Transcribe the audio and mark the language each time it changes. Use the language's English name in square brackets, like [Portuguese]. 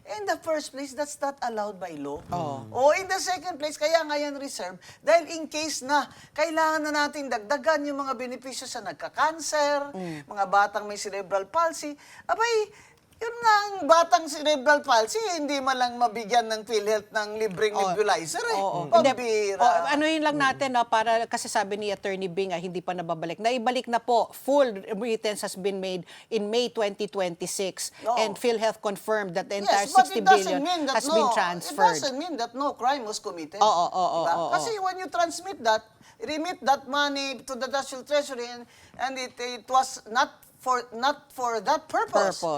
[English] In the first place, that's not allowed by law. In the second place, kaya nga yan reserve. [Filipino] Dahil in case na kailangan na natin dagdagan yung mga benepisyo sa nagka-cancer, mga batang may cerebral palsy, abay, yun nga ang batang cerebral palsy, hindi man lang mabigyan ng PhilHealth ng libreng nebulizer Pambira. Ano yun lang natin, para kasi sabi ni Attorney Bing, hindi pa nababalik. Naibalik na po. [English] Full remittance has been made in May 2026. And PhilHealth confirmed that the entire 60 billion has been transferred. It doesn't mean that no crime was committed. [Filipino] Oo. [English] Kasi when you remit that money to the National Treasury and it was not for that purpose.